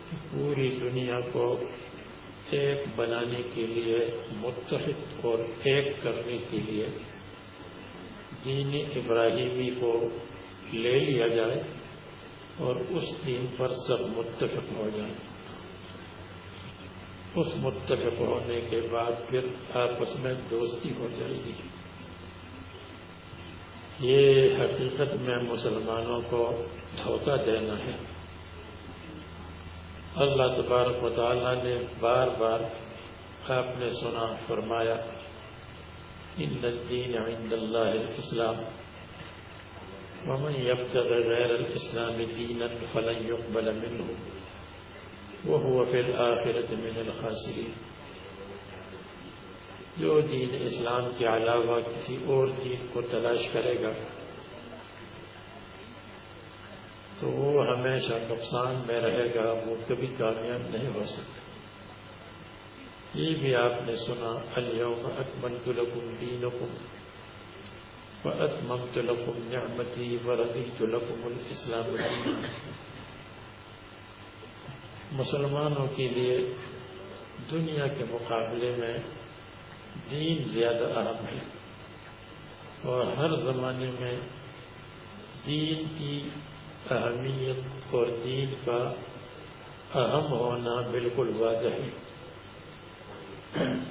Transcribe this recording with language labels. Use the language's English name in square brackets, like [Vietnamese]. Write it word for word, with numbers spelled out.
[Urdu] پوری دنیا کو ایک بنانے کے لیے، متحد اور ایک کرنے کے لیے دین ابراہیمی کو لے لیا جائے اور اس دین پر سب متفق ہو جائیں. اس متفق ہونے کے بعد پھر آپس میں دوستی ہو جائے گی. یہ حقیقت میں مسلمانوں کو دھوکہ دینا ہے. اللہ تبارک و تعالیٰ نے بار بار، آپ نے سنا، فرمایا [Arabic] ان الدین عند اللہ الاسلام ومن يبتغي غير الإسلام دينا فلن يقبل منه وهو في الآخرة من الخاسرين. [Urdu] جو دین اسلام کے علاوہ کسی اور دین کو تلاش کرے گا تو وہ ہمیشہ نقصان میں رہے گا، وہ کبھی کامیاب نہیں ہو سکتا. یہ بھی آپ نے سنا [Arabic] اليوم أكملت لكم دينكم وَأَتْمَمْتُ لَكُمْ نِعْمَتِي وَرَضِيتُ لَكُمُ الْإِسْلَامَ دِينًا. [Urdu] مسلمانوں کے لیے دنیا کے مقابلے میں دین زیادہ اہم ہے، اور ہر زمانے میں دین کی اہمیت اور دین کا اہم ہونا بالکل واضح ہے.